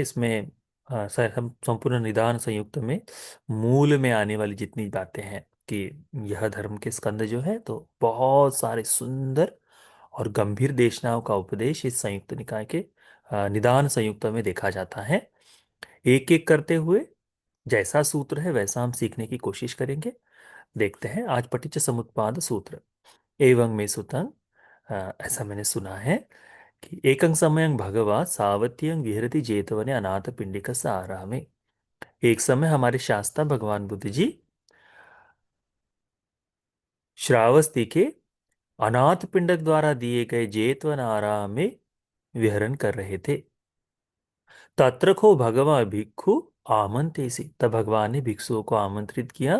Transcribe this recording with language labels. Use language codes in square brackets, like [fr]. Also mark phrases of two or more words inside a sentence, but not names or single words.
[hi] इसमें हम संपूर्ण निदान संयुक्त में मूल में आने वाली जितनी बातें हैं कि यह धर्म के स्कंद जो है, तो बहुत सारे सुंदर और गंभीर देशनाओं का उपदेश इस संयुक्त निकाय के निदान संयुक्त में देखा जाता है। एक एक करते हुए जैसा सूत्र है वैसा हम सीखने की कोशिश करेंगे। देखते हैं आज पटिच्च समुत्पाद सूत्र। [pi] एवं में सुतंग, [hi] ऐसा मैंने सुना है कि [pi] एकं समयं भगवा सावत्यं विहरति जेतवने अनाथ पिंडिक सारा में। [hi] एक समय हमारे शास्ता भगवान बुद्ध जी श्रावस्ती के अनाथ पिंडक द्वारा दिए गए जेतवन आराम में विहरण कर रहे थे। [pi] तत्र को भगवा भिक्षु आमंत्रेसी, [hi] तब भगवान ने भिक्षुओं को आमंत्रित किया।